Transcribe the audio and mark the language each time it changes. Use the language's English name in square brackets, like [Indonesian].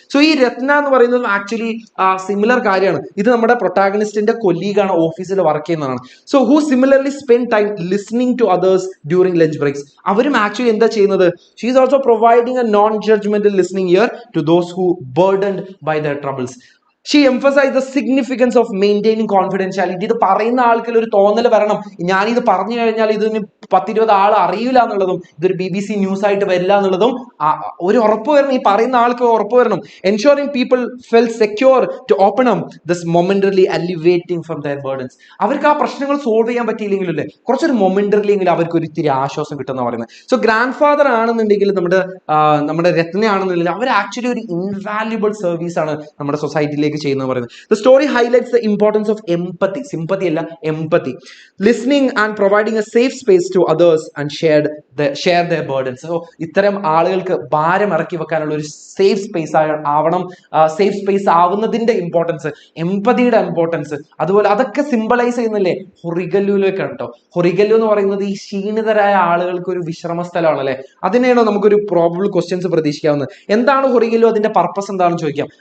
[Malayalam] So ഈ രത്ന എന്ന് പറയുന്നത് ആക്ച്വലി സിമിലർ കാര്യമാണ്. ഇത് നമ്മുടെ പ്രൊട്ടാഗണിസ്റ്റിന്റെ കൊല്ലീഗാണ്, ഓഫീസിൽ വർക്ക് ചെയ്യുന്നതാണ്. [English] So who similarly spend time listening to others during lunch breaks. [Malayalam] അവരും ആക്ച്വലി എന്താ ചെയ്യുന്നത്, [English] She is also providing a non judgmental listening ear to those who burdened by their troubles. She emphasized the significance of maintaining confidentiality. [Malayalam] ഇത് പറയുന്ന ആൾക്കിൽ ഒരു തോന്നൽ വരണം, ഞാനിത് പറഞ്ഞു കഴിഞ്ഞാൽ ഇതിന് 10-20 ആൾ അറിയില്ല എന്നുള്ളതും ഇതൊരു BBC ന്യൂസ് ആയിട്ട് വരില്ല എന്നുള്ളതും ഒരു ഉറപ്പ് വരണം, ഈ പറയുന്ന ആൾക്ക് ഉറപ്പ് വരണം. [English] Ensuring people felt secure to open up this momentarily alleviating from their burdens. [Malayalam] അവർക്ക് ആ പ്രശ്നങ്ങൾ സോൾവ് ചെയ്യാൻ പറ്റിയില്ലെങ്കിലും അല്ലേ കുറച്ചൊരു മൊമെന്ററിലി എങ്കിലും അവർക്ക് ഒരു ഇത്തിരി ആശ്വാസം കിട്ടുന്ന പറയുന്നത്. സോ ഗ്രാൻഡ് ഫാദർ ആണെന്നുണ്ടെങ്കിൽ നമ്മുടെ രത്നയാണെന്നുണ്ടെങ്കിൽ അവർ ആക്ച്വലി ഒരു ഇൻവാല്യുബിൾ സർവീസ് ആണ് നമ്മുടെ സൊസൈറ്റിയിലേക്ക് ചെയ്യുന്നത് പറയുന്നത്. [English] The story highlights the importance of empathy. Sympathy അല്ല, empathy. Listening and providing a safe space to others and share their burdens. [Malayalam] So ഇത്തരം ആളുകൾക്ക് ഭാരം ഇറക്കി വെക്കാനുള്ള ഒരു സേഫ് സ്പേസ് ആവണം. സേഫ് സ്പേസ് ആവുന്നതിന്റെ ഇമ്പോർട്ടൻസ്, എംപതിയുടെ ഇമ്പോർട്ടൻസ്, അതുപോലെ അതൊക്കെ സിംബലൈസ് ചെയ്യുന്നില്ലേ ഹൊറിഗല്ലുവിലേക്കാണ് കേട്ടോ. ഹൊറിഗല്ലു എന്ന് പറയുന്നത് ഈ ക്ഷീണിതരായ ആളുകൾക്ക് ഒരു വിശ്രമ സ്ഥലമാണല്ലേ. അതിനെയാണോ നമുക്കൊരു പ്രോബബിൾ ക്വസ്റ്റ്യൻസ് പ്രതീക്ഷിക്കാവുന്നത്. എന്താണ് ഹൊറിഗല്ലു, അതിന്റെ പർപ്പസ് എന്താണെന്ന് ചോദിക്കാം.